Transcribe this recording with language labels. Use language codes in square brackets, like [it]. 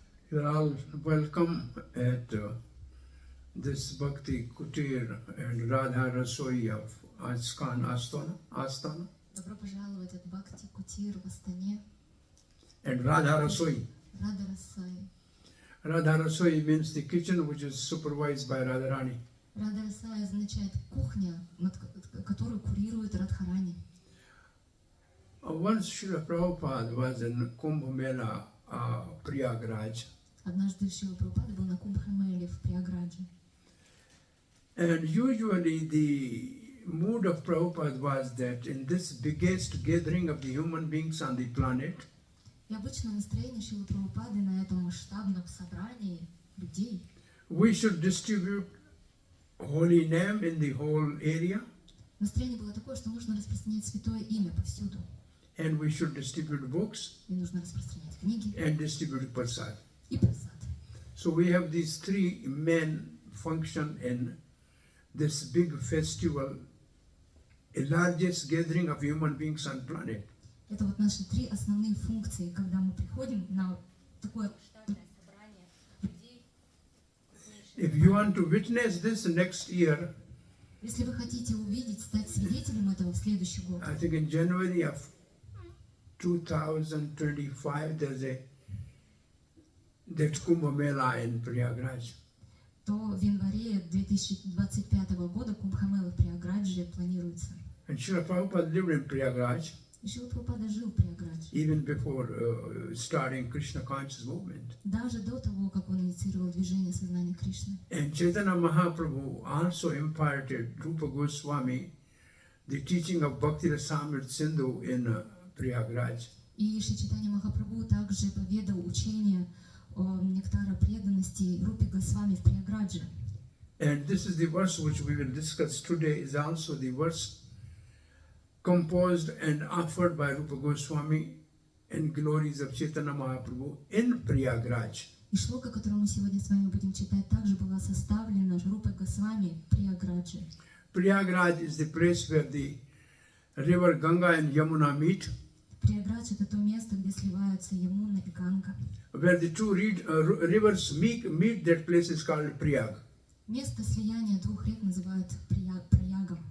[en] You are all welcome at this Bhakti Kutir and Radha Rasoi of Astana. [ru] Добро пожаловать от Бхакти Кутир в Астане. [en] And Radha Rasoi. [ru] Рада Расай. [en] Radha Rasoi means the kitchen which is supervised by Radharani. [ru] Рада Расай означает кухня, которую курирует Радхарани. [en] Once Srila Prabhupada was in Kumbh Mela, Prayagraj. [ru] Однажды Шрила Прабхупада был на Кумбхамеле в Праяградже. [en] And usually the mood of Prabhupada was that in this biggest gathering of the human beings on the planet, [ru] И обычно настроение Шрилы Прабхупады на этом масштабном собрании людей [en] we should distribute holy name in the whole area, [ru] настроение было такое, что нужно распространять святое имя повсюду. [en] and we should distribute books [ru] И нужно распространять книги [en] and distribute prasad. [ru] и просад. [en] So we have these three main function in this big festival, a largest gathering of human beings on planet. [ru] Это вот наши три основные функции, когда мы приходим на такое масштабное собрание людей. [en] If you want to witness this next year, [ru] Если вы хотите увидеть, стать свидетелем этого в следующий год, [en] I think in January of 2025 there's that Kumbh Mela in Prayagraj. [ru] то в январе 2025 года Кумбхамела в Праяградже планируется. [en] And Srila Prabhupada lived in Prayagraj [ru] И Шрила Прабхупада жил в Праяградже. [en] even before starting Krishna conscious movement. [ru] Даже до того, как он инициировал движение сознания Кришны. [en] And Chaitanya Mahaprabhu also imparted Rupa Goswami the teaching of Bhakti Rasamrita Sindhu in Prayagraj. [ru] И Шри Чайтанья Махапрабху также поведал учение о нектара преданности Рупи Госвами в Праяградже. [en] And this is the verse which we will discuss today, is also the verse composed and offered by Rupa Goswami in glories of Chaitanya Mahaprabhu in Prayagraj. [ru] И шлока, которую мы сегодня с вами будем читать, также была составлена Рупой Госвами в Праяградже. [en] Prayagraj is the place where the river Ganga and Yamuna meet, [ru] Праяградж — это то место, где сливаются Ямуна и Ганга. [en] where the two rivers meet, that place is called Prayag. [ru] Место слияния двух рек называют Праягом.